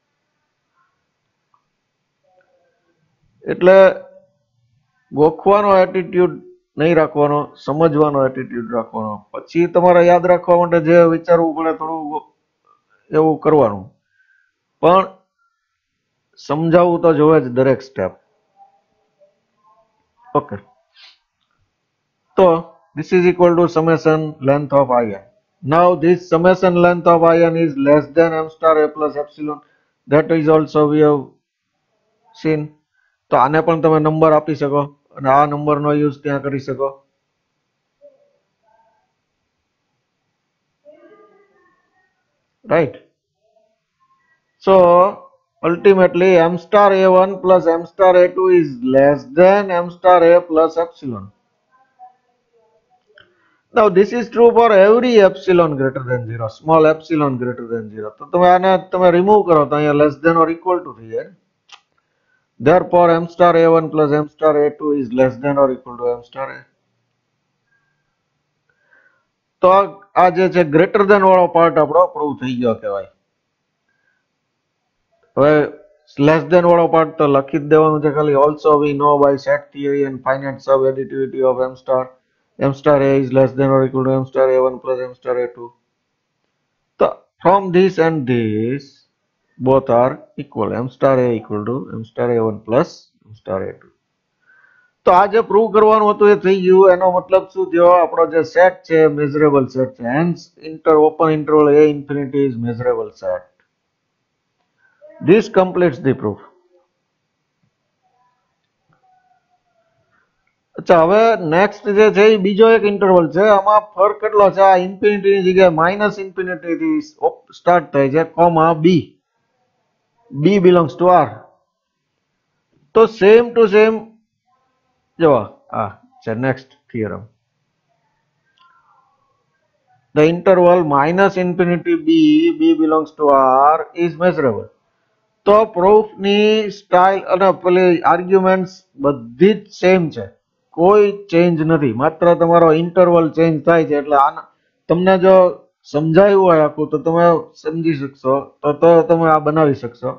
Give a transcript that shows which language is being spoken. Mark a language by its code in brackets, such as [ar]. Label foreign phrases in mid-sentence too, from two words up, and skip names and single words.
[gu] એટલે ગોખવાનો એટીટ્યુડ નહીં રાખવાનો, સમજવાનો એટીટ્યુડ રાખવાનો, પછી તમારે યાદ રાખવા માટે જે વિચારવું પડે થોડું એવું કરવાનું, પણ સમજાવવું તો જોવે જ દરેક સ્ટેપ. [en] ઓકે, તો this is equal to summation length of ion. Now this summation length of ion is less than m star a plus epsilon, that is also we have seen. [gu] તો આને પણ તમે નંબર આપી શકો અને આ નંબરનો યુઝ ત્યાં કરી શકો. રાઈટ. [en] So ultimately m star a1 plus m star a2 is less than m star a plus epsilon. Now this is true for every epsilon greater than 0, small epsilon greater than 0. [gu] તો તમે આને તમે રિમૂવ કરો તો અહીંયા [en] less than or equal to [gu] થઈ જાય. [en] Therefore m star a1 plus m star a2 is less than or equal to m star a. [gu] તો આ જે છે [en] greater than [gu] વાળો પાર્ટ આપણો પ્રૂવ થઈ ગયો કહેવાય. હવે [en] less than [gu] વાળો પાર્ટ તો લખી જ દેવાનું છે ખાલી. [en] also we know by set theory and finite sub additivity of m star a is less than or equal to m star a1 plus m star a2. So from this and this both are equal. M star a equal to m star a1 plus m star a2. [gu] તો આ જે પ્રૂવ કરવાનું હતું એ થઈ ગયું. એનો મતલબ શું થયો? આપણો જે સેટ છે [en] measurable set [gu] છે. [en] hence open interval a infinity is measurable set. This completes the proof. [gu] અચ્છા, હવે નેક્સ્ટ જે છે એ બીજો એક ઇન્ટરવલ છે. આમાં ફરક કેટલો છે? આ ઇન્ફિનિટી ની જગ્યાએ [en] minus infinity [gu] થી સ્ટાર્ટ થાય છે, કોમા b. [en] b belongs to r. [gu] તો [en] same to same [gu] જો આ છે [en] next theorem. The interval minus infinity b belongs to r is measurable. [gu] તો પ્રૂફ ની સ્ટાઇલ અને પેલી આર્ગ્યુમેન્ટ્સ બધી જ સેમ છે, કોઈ ચેન્જ નથી. માત્ર તમારો ઇન્ટરવલ ચેન્જ થાય છે. એટલે આના તમને જો સમજાયું હોય આખું તો તમે સમજી શકશો, તો તમે આ બનાવી શકશો.